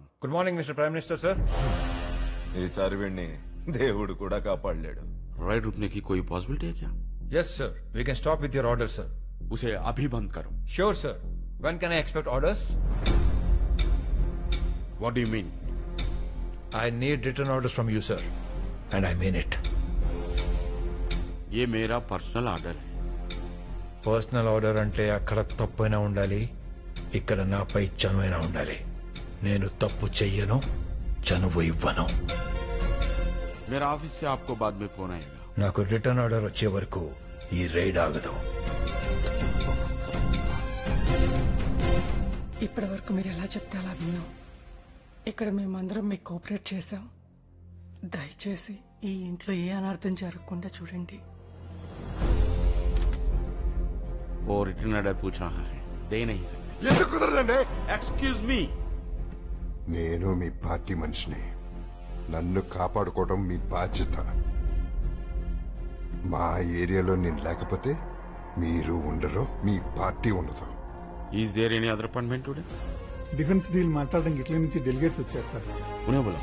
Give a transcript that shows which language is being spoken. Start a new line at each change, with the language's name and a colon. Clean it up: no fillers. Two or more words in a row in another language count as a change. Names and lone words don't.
English: Good morning Mister Prime Minister sir.
Telugu: ఈసారి వీడిని దేవుడు కూడా కాపాడలేడు.
Hindi: राइड रुकने की कोई पॉसिबिलिटी है क्या?
English: yes sir, we can stop with your order sir.
Hindi: उसे अभी बंद करो.
English: sure sir. when can I expect orders? what do you mean? I need return orders from you sir, and I mean it.
Hindi: ये मेरा
English: personal order
Hindi: है.
English: personal order
Telugu: అంటే అక్కడ తప్పైనా ఉండాలి, ఇక్కడ నాపై చనువైనా ఉండాలి. నేను తప్పు చెయ్యను, చనువు ఇవ్వను.
Hindi: मेरा ऑफिस से आपको बाद में फोन आएगा.
Telugu: నాకు
English: return order
Telugu: వచ్చే వరకు ఈ రైడ్ ఆగదు. ఇప్పటి వరకు మీరు ఎలా చెప్తే అలా విన్నాం. ఇక్కడ మేమందరం మీకు కోఆపరేట్ చేశాం. దయచేసి ఈ ఇంట్లో ఏ అనర్థం జరగకుండా చూడండి.
Hindi: वो
English: return order
Hindi: पूछ रहा है, दे नहीं सकते.
Telugu: ఎందుకు కుదరదండి?
English: excuse me.
Telugu: నేను మీ పార్టీ మనిషిని. నన్ను కాపాడుకోవడం మీ బాధ్యత. మా ఏరియాలో నేను లేకపోతే మీరు ఉండరు, మీ పార్టీ ఉండదు.
English: Is there any other appointment today? defense deal
Telugu: మాట్లాడడానికి ఇట్లా నుంచి డెలిగేట్స్ వచ్చారు సార్.
Hindi: उन्हें बोलो.